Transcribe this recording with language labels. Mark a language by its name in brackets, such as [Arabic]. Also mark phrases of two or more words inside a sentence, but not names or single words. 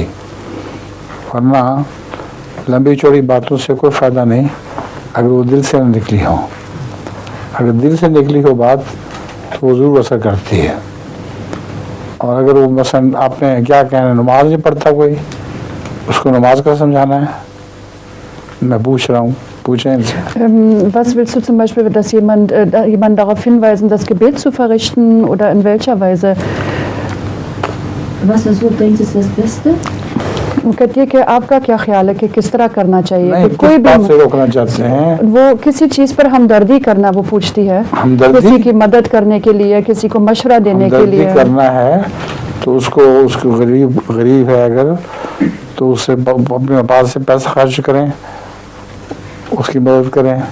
[Urdu] ورنہ لمبی چوڑی باتوں سے کوئی فائدہ نہیں اگر وہ دل سے نہ نکلی ہو. اگر دل سے نکلی ہو بات تو وہ ضرور اثر کرتی ہے. اور اگر وہ مثلا آپ نے کیا کہنا, نماز نہیں pڑھتا کوئی, اس کو نماز کا سمجھانا ہے. میں پوچھ رہا ہوں, پوچھیں ان سے. [German] Was willst du zum Beispiel, dass jemand darauf hinweisen, das Gebet zu verrichten oder in welcher Weise? Was du denkst, ist das Beste? [Urdu] وہ کہتی ہے کہ آپ کا کیا خیال ہے کہ کس طرح کرنا چاہیے؟ نہیں, کوئی بات سے روکنا چاہتے ہیں وہ کسی چیز پر ہمدردی کرنا, وہ پوچھتی ہے کسی کی مدد کرنے کے لیے, کسی کو مشورہ دینے کے لیے. ہمدردی کرنا ہے تو اس کو غریب ہے اگر تو اس سے اپنے پاس سے پیسہ خرچ کریں, اس کی مدد کریں.